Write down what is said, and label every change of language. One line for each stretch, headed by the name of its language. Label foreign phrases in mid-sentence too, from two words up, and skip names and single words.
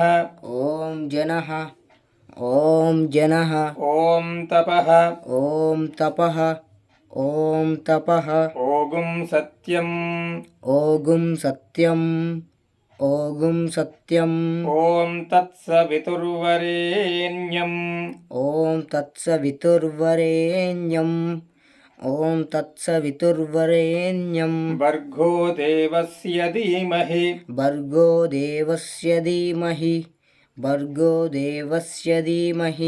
Sanskrit: ఓం జనః ఓం జనః ఓం తపః ఓం తపః ఓం తపః ఓగుం సత్యం ఓగుం సత్యం ఓగుం సత్యం ఓం తత్సవితుర్వరేణ్యం ఓం తత్సవితుర్వరేణ్యం ఓం తత్సవితుర్వరేణ్యం భర్గో దేవస్య ధీమహి భర్గో దేవస్య ధీమహి భర్గో దేవస్య ధీమహి